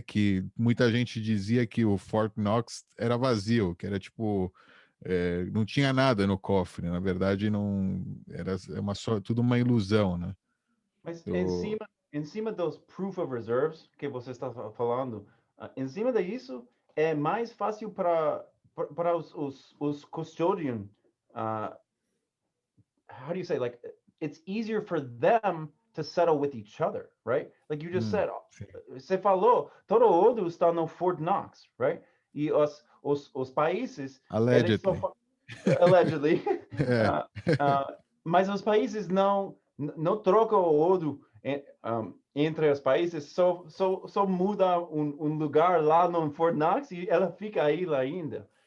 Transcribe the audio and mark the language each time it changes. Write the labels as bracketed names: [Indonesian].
[Portuguese] Que muita gente dizia que o Fort Knox era vazio, que era tipo não tinha nada no cofre. Na verdade, não era tudo uma ilusão, né? Mas Eu, em cima dos proof of reserves que você está falando, em cima disso é mais fácil para os custodian. [English] Uh, how do you say, like, it's easier for them to settle with each other, right? Like you just said, [Portuguese] sim. você falou, todo ouro está no Fort Knox, [English] right? [Portuguese] E os países, eles só, [English] Allegedly. allegedly, [Portuguese] É, uh, mas os países não trocam o ouro entre os países, só muda lugar lá no Fort Knox e ela fica aí lá ainda.